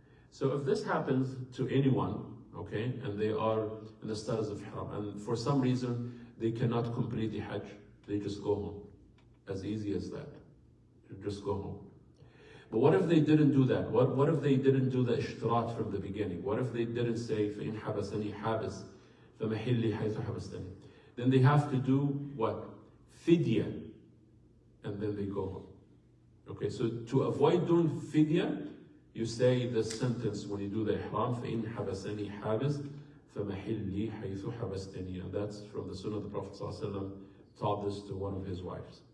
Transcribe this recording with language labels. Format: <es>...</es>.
<en>So if this happens to anyone, okay, and they are in the status of ihram, and for some reason they cannot complete the hajj, they just go home. As easy as that. You just go home. But what if they didn't do that? What if they didn't do the ishtirat from the beginning? What if they didn't say,</en> <ar>فَإِنْ حَبَسَنِي حَابِسٌ فَمَحِلِّي حَيْثُ حَبَسْتَنِي?</ar> <en>Then they have to do what? Fidya. And then they go home. Okay, so to avoid doing fidya, you say this sentence when you do the ihram,</en> <ar>فَإِنْ حَبَسَنِي حَابِسٌ فَمَحِلِّي حَيْثُ حَبَسْتَنِي.</ar> <en>And that's from the sunnah of the Prophet ﷺ, taught this to one of his wives.</en>